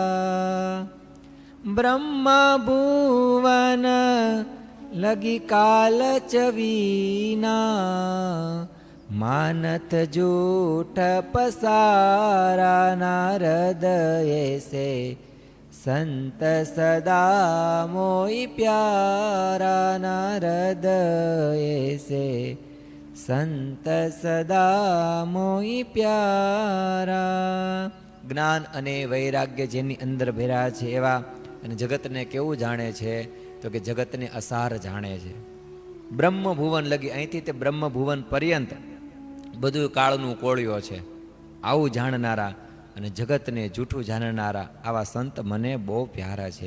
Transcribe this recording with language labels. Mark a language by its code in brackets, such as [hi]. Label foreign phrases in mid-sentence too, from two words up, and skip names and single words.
[hi] ब्रह्मा भुवन लगी काल चवीना, मानत जूठ पसारा, नारद ऐसे संत सदा मोई प्यारा, नारद ऐसे संत सदा मोई प्यारा। [gu] જ્ઞાન અને વૈરાગ્ય જેની અંદર ભેરા છે એવા અને જગતને કેવું જાણે છે તો કે જગતને અસાર જાણે છે. બ્રહ્મભુવન લગી, અહીંથી તે બ્રહ્મભુવન પર્યંત બધું કાળનું કોળિયો છે, આવું જાણનારા અને જગતને જૂઠું જાણનારા આવા સંત મને બહુ પ્યારા છે.